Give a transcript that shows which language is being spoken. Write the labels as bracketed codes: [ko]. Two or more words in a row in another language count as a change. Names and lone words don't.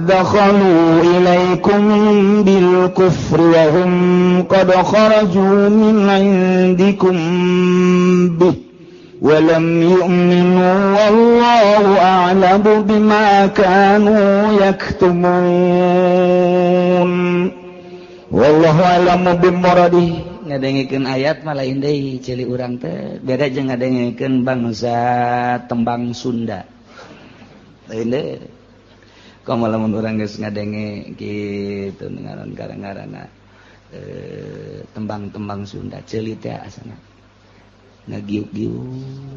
[ar] دَخَلُوا إِلَيْكُمْ بِالْكُفْرِ وَهُمْ قَدْ خَرَجُوا مِنْ عِنْدِكُمْ بِهِ وَلَمْ يُؤْمِنُوا وَاللَّهُ أَعْلَمُ بِمَا كَانُوا يَكْتُمُونَ وَاللَّهُ أَعْلَمُ بِمُرَادِهِ. [su] Ngadengikeun ayat mah lain deui cili urang teh beda jeung ngadengikeun bangsa tembang Sunda. Lain deui. Kamu lamun urang geus ngadenge kitu ngaran garang-garana tembang-tembang Sunda ceuli teh asana ngagiuk-giuk